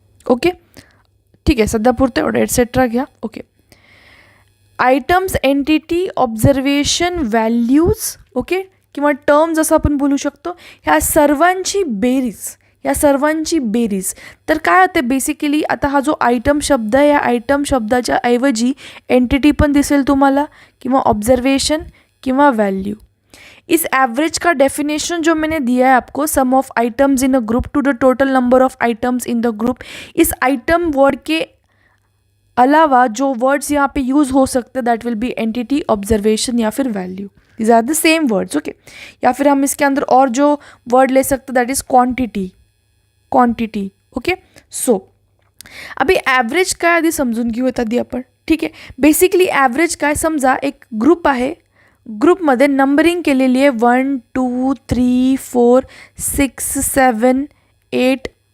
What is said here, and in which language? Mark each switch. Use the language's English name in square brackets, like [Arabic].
[Marathi] Okay, ठीक आहे, सध्या पुरतं एवढं, एटसेट्रा घ्या. Okay, items, entity, observation, values, okay, किंवा टर्म्स असं आपण बोलू शकतो. ह्या सर्वांची बेरीज तर काय होते बेसिकली. आता हा जो आयटम शब्द आहे, या आयटम शब्दाच्या ऐवजी एंटिटी पण दिसेल तुम्हाला, किंवा ऑब्जर्वेशन किंवा वैल्यू. [Hindi] इस एवरेज का डेफिनेशन जो मैंने दिया है आपको, [English] Sum of items in a group to the total number of items in the group. [Hindi] इस आइटम वर्ड के अलावा जो वर्ड्स यहाँ पे यूज़ हो सकते हैं, [English] that will be entity, [Hindi] observation या फिर value. [English] These are the same words. [Hindi] Okay, या फिर हम इसके अंदर और जो वर्ड ले सकते, [English] That is quantity. [Marathi] Okay, so अभी ॲव्हरेज काय आधी समजून घेऊयात आधी आपण. ठीक आहे, बेसिकली ॲव्हरेज काय, समजा एक ग्रुप आहे, ग्रुपमध्ये नंबरिंग केलेली आहे 1 2 3 4 6 7 8.